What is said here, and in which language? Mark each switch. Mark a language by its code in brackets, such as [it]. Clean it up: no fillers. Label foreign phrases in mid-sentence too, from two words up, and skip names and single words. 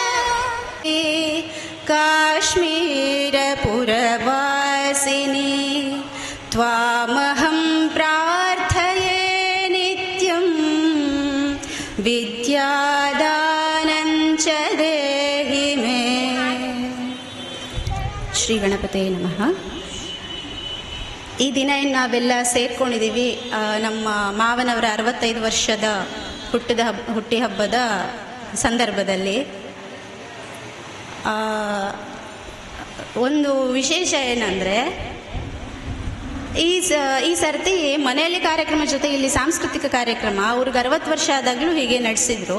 [sa] काश्मीरपुरवासिनी त्वामहं प्रार्थये नित्यं विद्यादानं च देहि मे। ಶ್ರೀ ಗಣಪತೇ ನಮಃ. [kn] ಈ ದಿನ ನಾವೆಲ್ಲ ಸೇರ್ಕೊಂಡಿದ್ದೀವಿ ನಮ್ಮ ಮಾವನವರ 65 ವರ್ಷದ ಹುಟ್ಟಿ ಹಬ್ಬದ ಸಂದರ್ಭದಲ್ಲಿ. ಒಂದು ವಿಶೇಷ ಏನಂದರೆ ಈ ಸರ್ತಿ ಮನೆಯಲ್ಲಿ ಕಾರ್ಯಕ್ರಮ ಜೊತೆ ಇಲ್ಲಿ ಸಾಂಸ್ಕೃತಿಕ ಕಾರ್ಯಕ್ರಮ ಅವ್ರಿಗೆ 60 ವರ್ಷ ಆದಾಗಲೂ ಹೀಗೆ ನಡೆಸಿದ್ರು.